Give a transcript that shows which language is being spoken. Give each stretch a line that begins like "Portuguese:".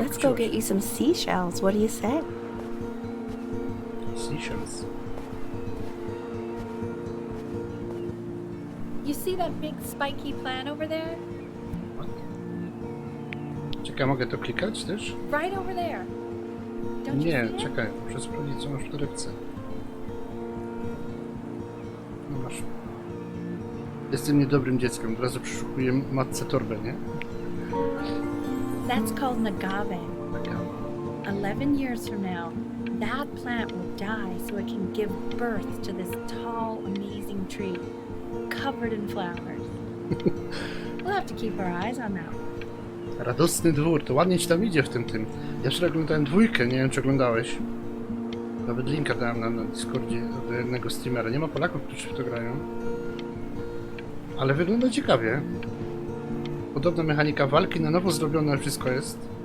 English: Let's go get you some seashells. What do you say? Seashells. You see that big spiky plant over there?
Polish: Czekaj, mogę to klikać też?
English: Right over there. Don't you
Polish: Nie,
English: see it?
Polish: czekaj, muszę sprawdzić, co masz w torebce. No masz. Jestem niedobrym dzieckiem, od razu przeszukuję matce torbę, nie?
English: That's called an agave.
Polish: Taka.
English: 11 years from now, that plant will die so it can give birth to this tall, amazing tree, covered in flowers. We'll have to keep our eyes on that one.
Polish: Radosny dwór, to ładnie ci tam idzie w tym. Ja wczoraj oglądałem dwójkę, nie wiem czy oglądałeś. Nawet linka dałem na Discordzie do jednego streamera. Nie ma Polaków, którzy w to grają. Ale wygląda ciekawie. Podobna mechanika walki, na nowo zrobione wszystko jest.